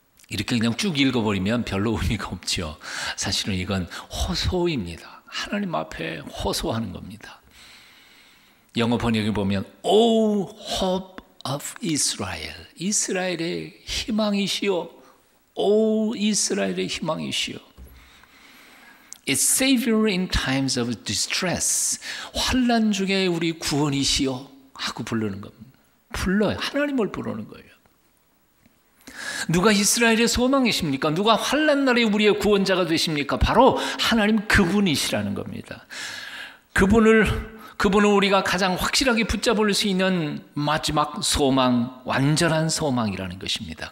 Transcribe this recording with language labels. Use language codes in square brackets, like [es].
[ko] 이렇게 그냥 쭉 읽어버리면 별로 의미가 없죠. 사실은 이건 호소입니다. 하나님 앞에 호소하는 겁니다. 영어 번역에 보면 [en] O hope of Israel, [ko] 이스라엘의 희망이시여. 오 이스라엘의 희망이시여. [en] It's Savior in times of distress. [ko] 환난 중에 우리 구원이시여 하고 부르는 겁니다. 불러요. 하나님을 부르는 거예요. 누가 이스라엘의 소망이십니까? 누가 환난 날에 우리의 구원자가 되십니까? 바로 하나님 그분이시라는 겁니다. 그분은 우리가 가장 확실하게 붙잡을 수 있는 마지막 소망, 완전한 소망이라는 것입니다.